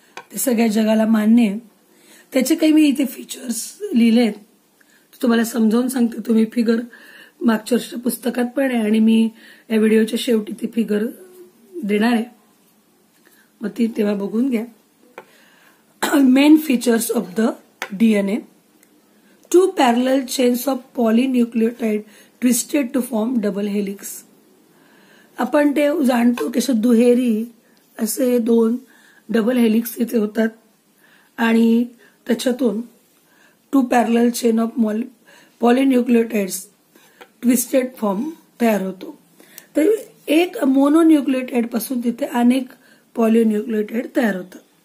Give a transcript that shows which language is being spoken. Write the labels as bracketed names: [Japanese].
[Marathi] ते सगळ्या जगाला मान्य आहे. त्याचे काही मी इथे फीचर्स लिहिलेत, तुम्हाला समजावून सांगते. तुम्ही फिगर मागच्या वर्षीच्या पुस्तकात पण आहे आणि मी या व्हिडिओच्या शेवटी ती फिगर देणार आहे, मग ती तेव्हा बघून घ्या. [English] Main features of the DNA: 2 parallel chains of polynucleotide twisted to form double helix. [Marathi] आपण ते जाणतो की दुहेरी असे 2 डबल हेलिक्स इथे होतात आणि त्याच्यातून [English] 2 parallel chain of polynucleotides twisted form [Marathi] तयार होतो. तर एक मोनोन्यूक्लियोटाइड पासून तिथे अनेक पॉलिन्यूक्लियोटाइड तयार होतात.